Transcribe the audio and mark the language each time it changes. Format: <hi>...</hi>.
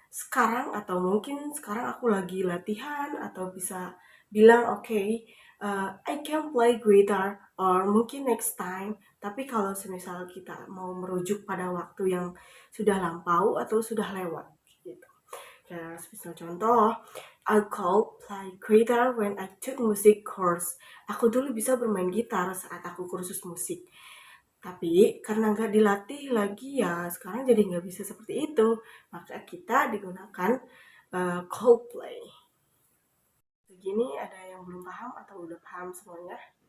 <id>Sekarang atau mungkin sekarang aku lagi latihan atau bisa bilang</id> <en>I can play guitar or</en> <id>mungkin</id> <en>next time.</en> <id>Tapi kalau semisal kita mau merujuk pada waktu yang sudah lampau atau sudah lewat gitu. Ya, misal contoh,</id> <en>I could play guitar when I took music course.</en> <id>Aku dulu bisa bermain gitar saat aku kursus musik. Tapi karena nggak dilatih lagi ya sekarang jadi nggak bisa seperti itu. Maka kita digunakan Coldplay. Begini ada yang belum paham atau udah paham semuanya?</id>